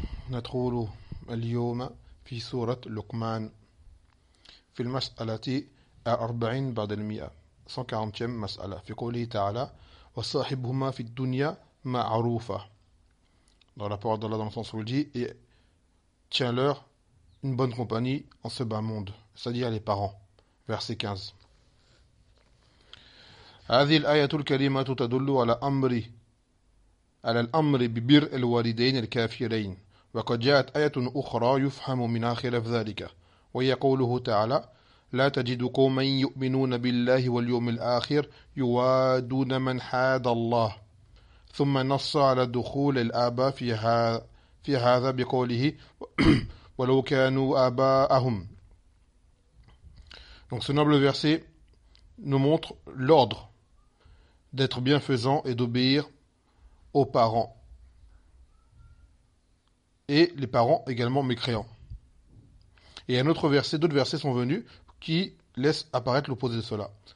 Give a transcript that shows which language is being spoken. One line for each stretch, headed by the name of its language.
Arabic: ندخل اليوم في سورة لقمان في المسألة 40 بعد المئة 140 مسألة في قوله تعالى وصاحبهما في الدنيا معروفة.
French: Dans la parole d'Allah dans son sens, il dit et tiens-leur une bonne compagnie en ce bas monde, c'est-à-dire les parents. Verset 15.
Arabic: هذه الآية الكريمة تدل على أمر على الأمر ببر الوالدين الكافرين وقد جاءت آية أخرى يفهم من خلاف ذلك وهي قوله تعالى لا تجد قوما يؤمنون بالله واليوم الآخر يوادون من حاد الله ثم نص على دخول الآباء في هذا بقوله ولو كانوا آباءهم.
French: Donc ce noble verset nous montre l'ordre d'être bienfaisant et d'obéir aux parents et les parents également mécréants. Et un autre verset, d'autres versets sont venus qui laissent apparaître l'opposé de cela.